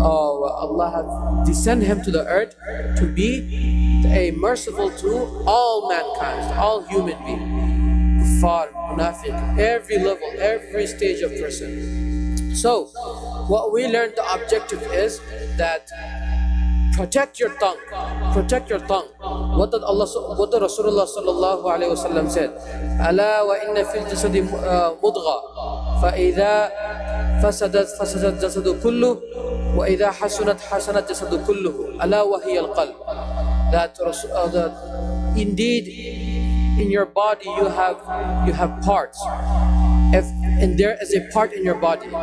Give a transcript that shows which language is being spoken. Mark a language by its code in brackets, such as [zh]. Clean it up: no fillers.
[en] Allah has descended him to the earth to be a merciful to all mankind, all human beings, kuffar, munafiq, every level, every stage of person. So what we learned, the objective is that protect your tongue. Protect your tongue. What did Rasulullah sallallahu alaihi wasallam said? [ar] ألا وإن في الجسد مضغة فإذا فسدت جسد كله وإذا حسنت جسد كله ألا وهي القلب. [en] That indeed in your body you have parts. And there is a part in your body.